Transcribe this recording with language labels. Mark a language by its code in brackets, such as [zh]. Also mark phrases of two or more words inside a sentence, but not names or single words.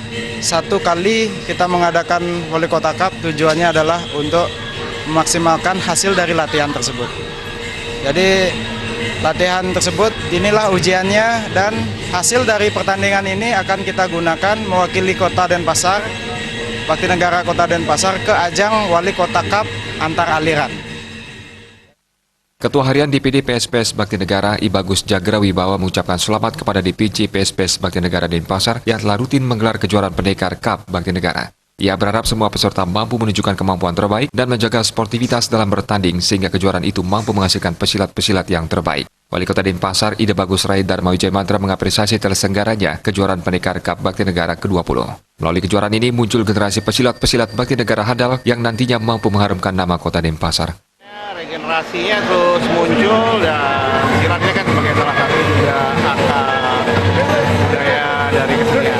[id] 1 kali kita mengadakan Wali Kota Cup, tujuannya adalah untuk memaksimalkan hasil dari latihan tersebut. Jadi latihan tersebut inilah ujiannya, dan hasil dari pertandingan ini akan kita gunakan mewakili Kota Denpasar, Bakti Negara Kota Denpasar ke ajang Wali Kota Cup antar aliran. Ketua Harian DPD PSPS Bakti Negara I Bagus Jagrawibawa mengucapkan selamat kepada DPC PSPS Bakti Negara Denpasar yang telah rutin menggelar kejuaraan Pendekar Cup Bakti Negara. Ia berharap semua peserta mampu menunjukkan kemampuan terbaik dan menjaga sportivitas dalam bertanding sehingga kejuaraan itu mampu menghasilkan pesilat-pesilat yang terbaik. Wali Kota Denpasar Ida Bagus Rai Dharma Wijaya Mantra mengapresiasi terselenggaranya kejuaraan Pendekar Cup Bakti Negara ke-20. Melalui kejuaraan ini muncul generasi pesilat-pesilat Bakti Negara handal yang nantinya mampu mengharumkan nama Kota Denpasar. Regenerasinya terus muncul, dan silatnya kan sebagai salah satu juga akar budaya dari kesenian.